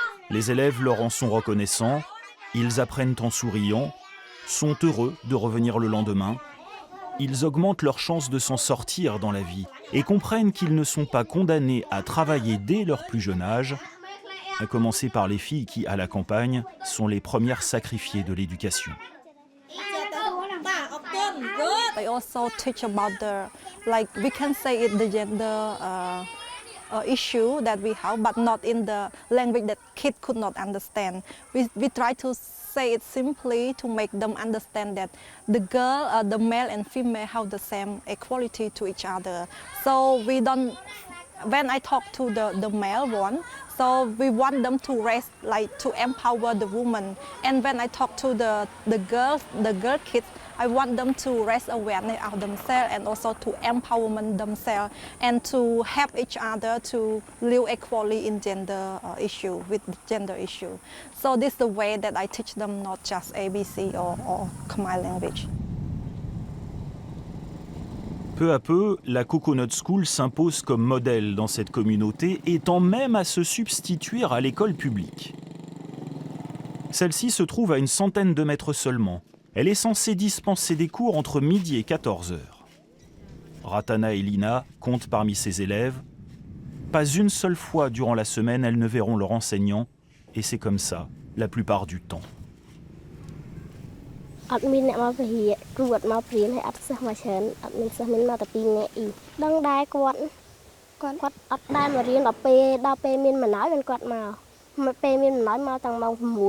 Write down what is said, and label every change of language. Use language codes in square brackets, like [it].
[fr] Les élèves leur en sont reconnaissants, ils apprennent en souriant, sont heureux de revenir le lendemain. Ils augmentent leurs chances de s'en sortir dans la vie et comprennent qu'ils ne sont pas condamnés à travailler dès leur plus jeune âge, à commencer par les filles qui, à la campagne, sont les premières sacrifiées de l'éducation. [en] I also teach about like we can say it, the gender issue that we have, but not in the language that kids could not understand. We try to say it simply to make them understand that the girl, the male and female have the same equality to each other. So we don't, when I talk to the male one, so we want them to raise, like to empower the woman. And when I talk to the girl kids, I want them to raise awareness of themselves and also to empowerment themselves and to help each other to live equally in gender issue, with gender issue. So this is the way that I teach them, not just ABC or Khmer language. [fr] Peu à peu, la Coconut School s'impose comme modèle dans cette communauté et tend même à se substituer à l'école publique. Celle-ci se trouve à une centaine de mètres seulement. Elle est censée dispenser des cours entre midi et 14 heures. Ratana et Lina comptent parmi ses élèves. Pas une seule fois durant la semaine, elles ne verront leur enseignant, et c'est comme ça la plupart du temps. [km] អត់មានអ្នកមកពហិគ្រូអត់មកព្រៀនហើយអត់សិស្សមកច្រើនអត់មានសិស្សមានមកតែ2នាក់អ៊ីដឹងដែរគាត់អត់ដែរមករៀនដល់ពេលមានបណ្ដោយមិនគាត់មកពេលមានបណ្ដោយមកតាំងម៉ោង6